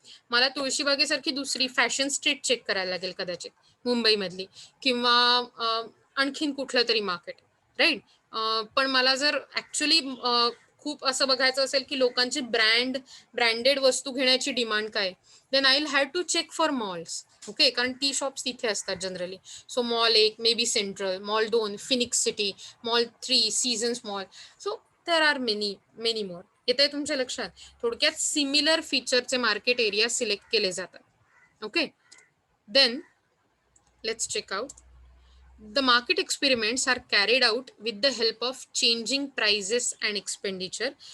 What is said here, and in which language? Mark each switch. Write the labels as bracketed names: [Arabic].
[Marathi] मला तुळशीबागेसारखी दुसरी fashion street check करायला लागेल कदाचित मुंबईमधली, किंवा आणखीन कुठलं तरी मार्केट, राईट. पण मला जर ऍक्च्युली खूप असं बघायचं असेल की लोकांची ब्रँडेड वस्तू घेण्याची डिमांड काय, [English] Then I will have to check for malls. [Marathi] Okay, कारण टी शॉप्स तिथे असतात generally. [English] So mall 1 may be central, mall 2 Phoenix City, mall 3 Seasons Mall. So there are many more. [Marathi] येते तुमच्या लक्षात? थोडक्यात सिमिलर फीचरचे मार्केट एरिया सिलेक्ट केले जातात. [English] Okay, then let's check out. The market experiments are carried out with the help of changing prices and expenditure.